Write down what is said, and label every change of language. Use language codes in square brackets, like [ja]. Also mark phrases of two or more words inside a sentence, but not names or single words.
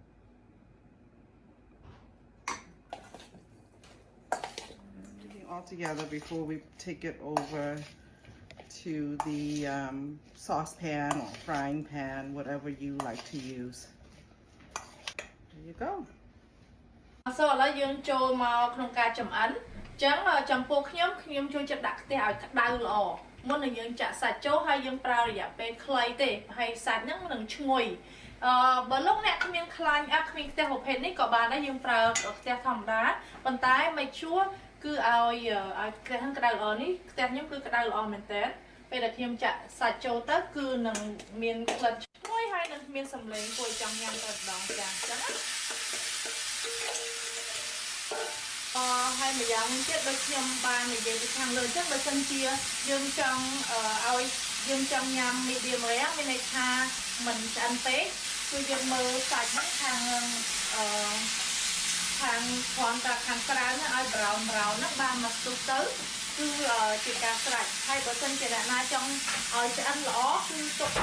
[en] Everything all together before we take it over to the saucepan or frying pan, whatever you like to use. There you go. [km] So ឥឡូវយើងចូលមកក្នុងការចម្អិនអញ្ចឹងចំពោះខ្ញុំចូលចិត្តដាក់ខ្ទះឲ្យក្តៅល្អមុននឹងយើងចាក់សាច់ចូលហើយយើងប្រើរយៈពេលខ្លីទេហើយសាច់ហ្នឹងនឹងឈ្ងុយបើលោកអ្នកគ្មានខ្លាញ់គ្មានខ្ទះប្រភេទនេះក៏បានដែរយើងប្រើខ្ទះធម្មតាប៉ុន្តែ [en] make sure [km] គឺឲ្យខ្ទះហ្នឹងក្តៅល្អនេះខ្ទះខ្ញុំគឺក្តៅល្អមែនតើពេលដែលខ្ញុំចាក់សាច់ចូលទៅគឺនឹងមានក្លិនឈ្ងុយហើយនឹងមានសំឡេងគួរចង់ញ៉ាំតែម្ដងចាអញ្ចឹង ហើយម្យ៉ាងទៀតដូចខ្ញុំបាននិយាយពីខាងលើអញ្ចឹងបើសិនជាយើងចង់ឲ្យយើងចង់ញ៉ាំ [en] medium rare [km] មានន័យថាមិនឆ្អិនពេកគឺយើងមើលសាច់ហ្នឹងខាងគ្រាន់តែខាងក្រៅហ្នឹងឲ្យ brown ហ្នឹងបានមកស្ទុះទៅគឺជាការស្រេចហើយបើសិនជាអ្នកណាចង់ឲ្យឆ្អិនល្អគឺទុកទៅ